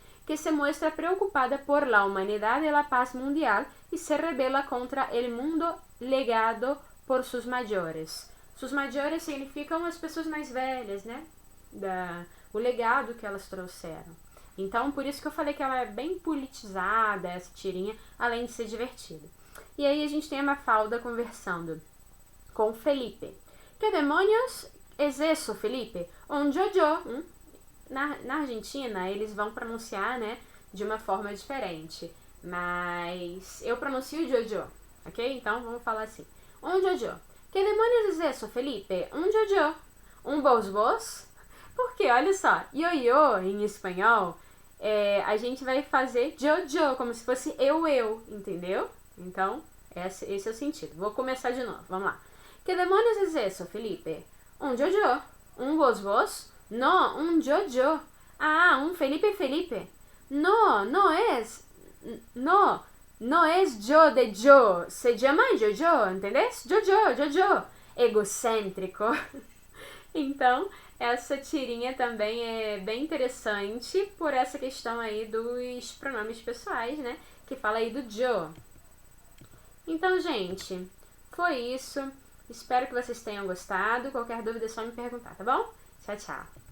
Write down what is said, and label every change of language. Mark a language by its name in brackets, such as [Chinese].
[Spanish] Que se muestra preocupada por la humanidad y la paz mundial y se rebela contra el mundo legado por sus mayores. Sus mayores [Portuguese] significam as pessoas mais velhas, né? O legado que elas trouxeram. Então, por isso que eu falei que ela é bem politizada, essa tirinha, além de ser divertida. E aí a gente tem a Mafalda conversando com Felipe. [Spanish] Que demônios es eso, Felipe? Un yo-yo. [Portuguese] Na Argentina, eles vão pronunciar, né, de uma forma diferente. Mas eu pronuncio Jojo, ok? Então, vamos falar assim. Un Jojo. Que demônios é isso, Felipe? [Spanish] Un Jojo. Un vos? [Portuguese] Porque, olha só, yo-yo em espanhol, a gente vai fazer Jojo, como se fosse eu, entendeu? Então, esse é o sentido. Vou começar de novo, vamos lá. Que demônios é isso, Felipe? [Spanish] Un Jojo. Un vos? No, un yo. Un Felipe. No, no es. No, No es yo de yo, se llama Jojo, entendés? [Portuguese] Jojo, egocêntrico. Então, essa tirinha também é bem interessante por essa questão aí dos pronomes pessoais, né? Que fala aí do Joe. Então, gente, foi isso. Espero que vocês tenham gostado. Qualquer dúvida é só me perguntar, tá bom? Tchau, tchau.